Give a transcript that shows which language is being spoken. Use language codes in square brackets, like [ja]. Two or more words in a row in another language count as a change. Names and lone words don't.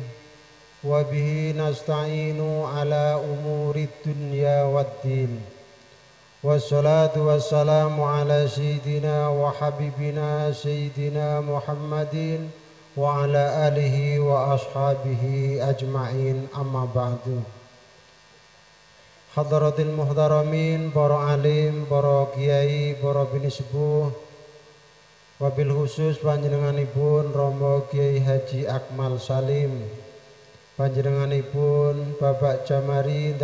[ar] وبه نستعين على أمور الدنيا والدين. والصلاة والسلام على سيدنا وحبيبنا سيدنا محمد وعلى آله وأصحابه أجمعين، أما بعد. حضرة المحترمين, [jv] para alim, para kiai, para bini sepuh, [ar] وبالخصوص [jv] panjenenganipun Romo Kiai Haji Akmal Salim, panjenenganipun Bapak Jamari